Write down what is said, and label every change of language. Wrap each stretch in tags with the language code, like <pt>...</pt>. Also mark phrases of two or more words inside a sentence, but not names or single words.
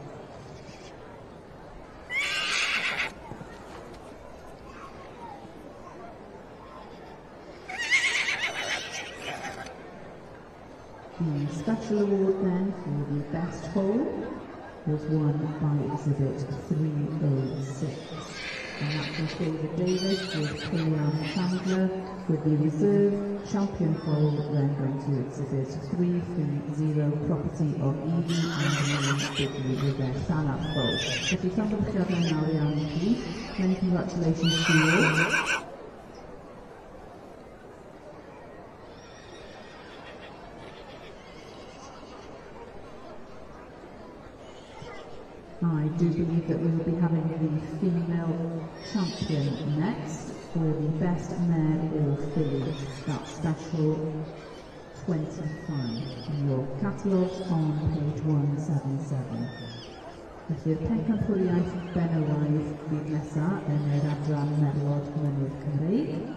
<en>The special award then for the best foal was won by exhibit 306. And that's from David Davis with Killian Chandler with the reserve champion foal, then going to exhibit 330, property of Evie and Mini Bridges with their Llanarth Foal.</en> <cy>Felly llongyfarchiadau nawr iawn i chi.</cy> <en>Many congratulations to you. I do believe that we will be having the female champion next for the best mare or filly. That's special 25 in your catalogues on page 177.</en> <cy>Felly'r pencampwriaeth benywaidd bydd nesaf yn yr adran Merlod Mynydd Cymreig.</cy>